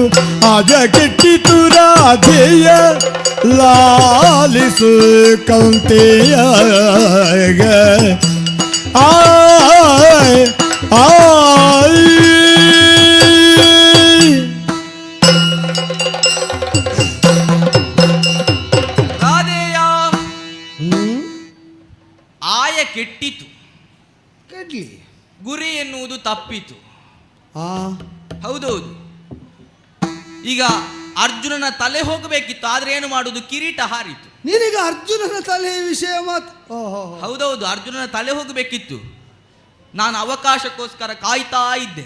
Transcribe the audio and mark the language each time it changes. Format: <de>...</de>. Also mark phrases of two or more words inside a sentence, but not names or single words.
<kn>ಆಗ ಕೆಟ್ಟಿತು ರಾಧೆಯ ಲಾಲಿಸು ಕೌಂತೆಯ ಆಯ್ ಆಯ್. ರಾಧೇಯ. ಆಯ ಕೆಟ್ಟಿತು, ಕೆಡ್ಲಿ. ಗುರಿ ಎನ್ನುವುದು ತಪ್ಪಿತು. ಹೌದೌದು. ಈಗ ಅರ್ಜುನನ ತಲೆ ಹೋಗಬೇಕಿತ್ತು, ಆದ್ರೆ ಏನು ಮಾಡುದು? ಕಿರೀಟ ಹಾರಿತು. ನೀನೀಗ ಅರ್ಜುನನ ತಲೆ ವಿಷಯ ಮಾತು. ಹೌದೌದು, ಅರ್ಜುನನ ತಲೆ ಹೋಗಬೇಕಿತ್ತು. ನಾನು ಅವಕಾಶಕ್ಕೋಸ್ಕರ ಕಾಯ್ತಾ ಇದ್ದೆ.</kn>